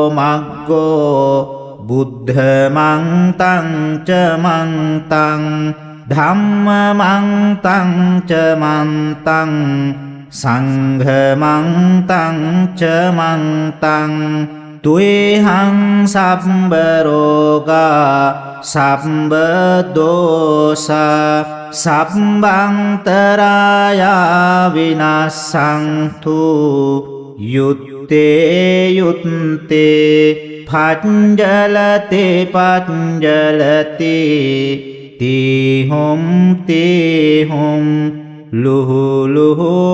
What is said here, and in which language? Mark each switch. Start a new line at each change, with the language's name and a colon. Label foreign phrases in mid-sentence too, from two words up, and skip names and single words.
Pali: මග්ගෝ බුද්ධ මන්තං ච මන්තං ධම්ම මන්තං ච මන්තං සංඝ මන්තං ච මන්තං තුයහං සම්බ රෝගා සම්බ දෝසා සම්බන්තරායා විනස්සන්තු යුත්තේ යුත්තේ පච්ජලති පච්ජලති තීහුම් තීහුම් ලුහු ලුහු